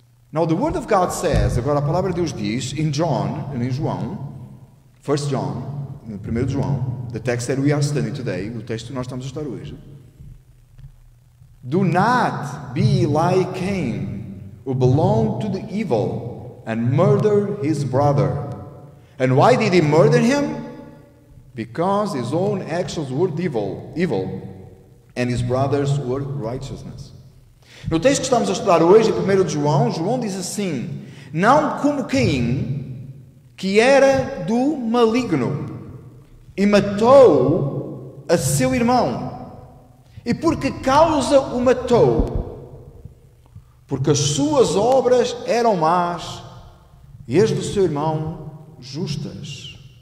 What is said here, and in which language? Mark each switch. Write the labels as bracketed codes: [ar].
[en] Now the word of God says, [pt] agora a palavra de Deus diz, em João, 1 John, no 1 João, [en] the text that we are studying today, [pt] o texto que nós estamos a estudar hoje. [en] Do not be like Cain, who belonged to the evil and murdered his brother. And why did he murder him? Because his own actions were evil, and his brothers were righteousness. [pt] No texto que estamos a estudar hoje, em 1 João, João diz assim: não como Caim, que era do maligno, e matou a seu irmão. E por que causa o matou? Porque as suas obras eram más, e as do seu irmão justas.